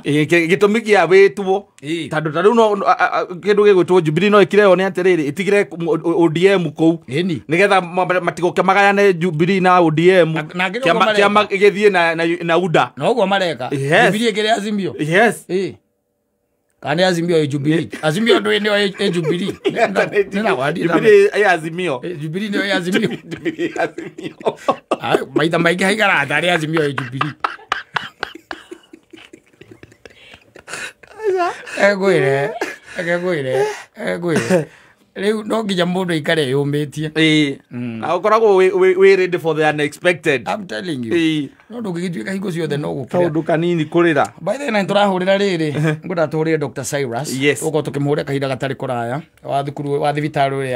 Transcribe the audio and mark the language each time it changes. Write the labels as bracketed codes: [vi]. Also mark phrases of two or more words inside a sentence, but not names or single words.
[ki] gĩtũmi kĩa wĩtwo tondũ ta rĩu no kĩndũ gĩgwĩtwo Jubilee no ĩkire yo nĩ atĩrĩrĩ ĩtigire ODM kũu nĩgetha matigoke magayane Jubilee na ODM kĩama gĩthiĩ na UDA na ũguo mareka Jubilee ĩkĩrĩ Azimio. [en] Yes, [ki] Kani Azimio Jubilee. Azimio ndo ndio Jubilee. Jubilee ya Azimio. Jubilee ndio ya Azimio. Jubilee Azimio. Maita maingĩ haigara atari Azimio Jubilee. Egwire. Rĩu no nginya mũndũ ikare yũmĩtie. Na ũkoragwo we [en] ready for the unexpected. I'm telling you. [ki] No ndũngĩgĩtuĩka hingo ciothe no gũkĩra. Kaũndũ kanini kũrĩra. [en] By the way [ki] tũrahũrĩra rĩrĩ ngũnda tũhũrĩre Dr. Cyrus. [en] Yes. [ki] Ũko tũkĩmũhũrĩra kahinda gatarĩ kũraya wa thukuru wa thibitarĩ ũrĩa